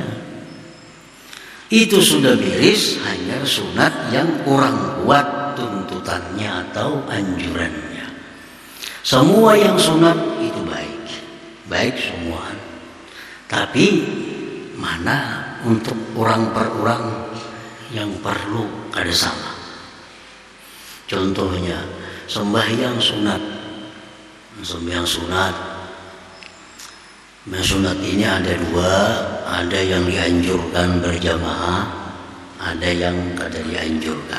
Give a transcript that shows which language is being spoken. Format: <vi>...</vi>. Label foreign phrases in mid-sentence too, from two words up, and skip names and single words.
<id>Itu sudah beres, hanya sunat yang kurang kuat tuntutannya atau anjurannya. Semua yang sunat itu baik, baik semua. Tapi mana untuk orang per orang yang perlu kada sama. Contohnya sembahyang sunat. Sembahyang sunat. Sunat ini ada dua, ada yang dianjurkan berjamaah, ada yang kada dianjurkan.</id>